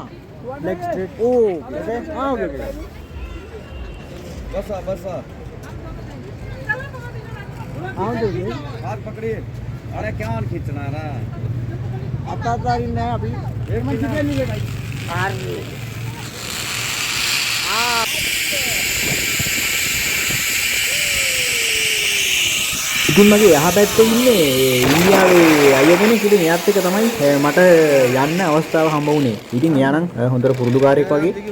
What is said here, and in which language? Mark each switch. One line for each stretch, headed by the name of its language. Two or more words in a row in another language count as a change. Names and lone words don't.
English: leg straight
Hindi: ओ ओके हाँ
English: okay okay
Hindi: बस बस हाँ देखिए हाथ पकड़िए अरे क्या खींचना है ना आता तारी नहीं अभी एक मिनट कितने नहीं भाई अरे
Sinhala: ඉතින් මගේ යහ පැත්තේ ඉන්නේ ඉන්දියාවේ අයියා කෙනෙක්. ඉතින් එයාත් එක්ක තමයි මට යන්න අවස්ථාව හම්බ වුණේ. ඉතින් එයා නම් හොඳට පුරුදුකාරයෙක් වගේ.